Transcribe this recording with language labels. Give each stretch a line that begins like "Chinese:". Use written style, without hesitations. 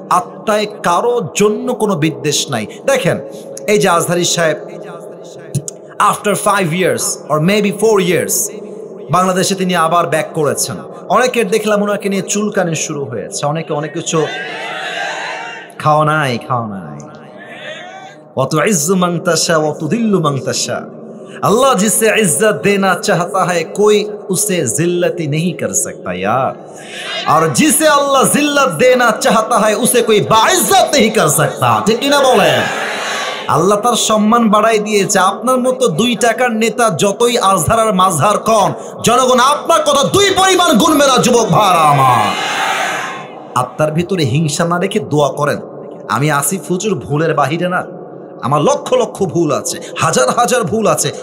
Bangla: আত্মায় কারো জন্য কোনো বিদ্বেষ নাই। দেখেন এই যে আজহারী সাহেব, after
English: 5 years or maybe 4 years
Bangla: বাংলাদেশে তিনি আবার ব্যাক করেছেন। অনেকের দেখলাম ওনাকে নিয়ে চুলকানি শুরু হয়েছে, অনেকে অনেক কিছু খাওয়া নাই।
Arabic: ওয়া তুইজ্জু মান তাশা ওয়া তুদিল্লু মান তাশা।
Hindi: अल्लाह जिसे इज्जत देना चाहता है कोई उसे जिल्लती नहीं कर सकता यार, और जिसे अल्लाह जिल्लत देना चाहता है उसे कोई बाइज्जत नहीं कर सकता। ठीक ना बोले?
Bangla: আল্লাহ তার সম্মান বাড়াই দিয়েছে। আপনার মতো 2 টাকার নেতা যতই আজহার আর মাজহার কন, জনগণ আপনার কথা 2 পরিমাণ গুনবে না। যুবক ভাইরা আমার, আত্মার ভিতরে হিংসা না রেখে দোয়া করেন। আমি আসিফ হুজুর ভুলের বাহিরে না, আমার লক্ষ লক্ষ ভুল আছে, হাজার হাজার ভুল আছে।